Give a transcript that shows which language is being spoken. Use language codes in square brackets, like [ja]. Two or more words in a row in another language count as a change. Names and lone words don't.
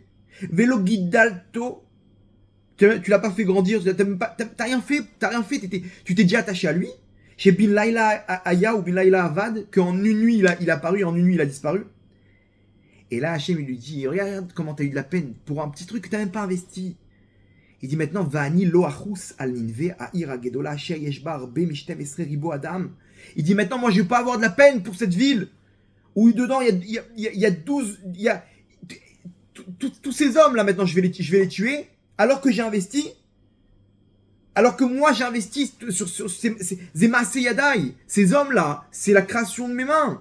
[he] ולא גידלתו, [fr] tu l'as pas fait grandir, t'as rien fait, tu t'es déjà attaché à lui. Chez [he] בן לילה היה ובן לילה אבד, [fr] qu'en une nuit il a apparu, en une nuit il a disparu. Et là Hachem il lui dit, regarde comment t'as eu de la peine pour un petit truc que t'as même pas investi. Il dit maintenant, [he] ואני לא אחוס על נינוה העיר הגדולה אשר יש בה משתים עשרה רבו אדם. [fr] Il dit maintenant, moi je vais pas avoir de la peine pour cette ville où dedans il y a 12, il y a tous ces hommes là maintenant je vais les tuer alors que j'ai investi. Alors que moi j'ai investi sur ces [he] מעשה ידי, [fr] ces hommes là, c'est la création de mes mains.